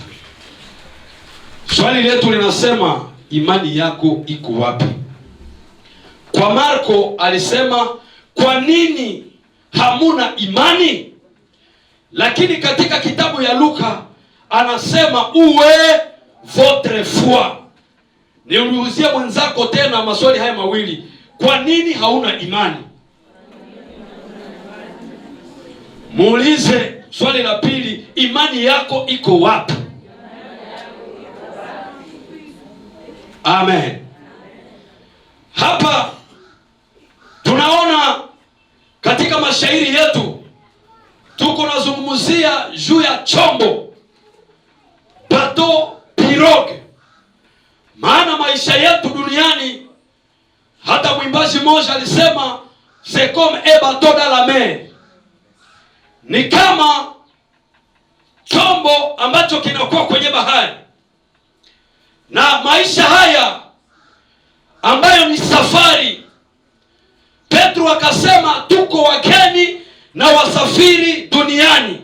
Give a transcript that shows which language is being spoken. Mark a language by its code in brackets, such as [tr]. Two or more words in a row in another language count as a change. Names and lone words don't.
[sw] Swali letu linasema, imani yako iko wapi? Kwa Marko alisema, kwa nini hamuna imani? Lakini katika kitabu ya Luka anasema, uwe [fr] votre foi. [sw] Niulizie mwenzako tena maswali haya mawili. Kwa nini hauna imani? Muulize swali la pili, imani yako iko wapi? Amen. Hapa tunaona katika mashairi yetu tuko nazungumzia juu ya chombo, [fr] bateau, pirogue. [sw] Maana maisha yetu duniani, hata mwimbaji mmoja alisema [fr] c'est comme un bateau dans la mer. [sw] Ni kama chombo ambacho kinakuwa kwenye bahari. Na maisha haya ambayo ni safari, Petro akasema tuko wageni na wasafiri duniani.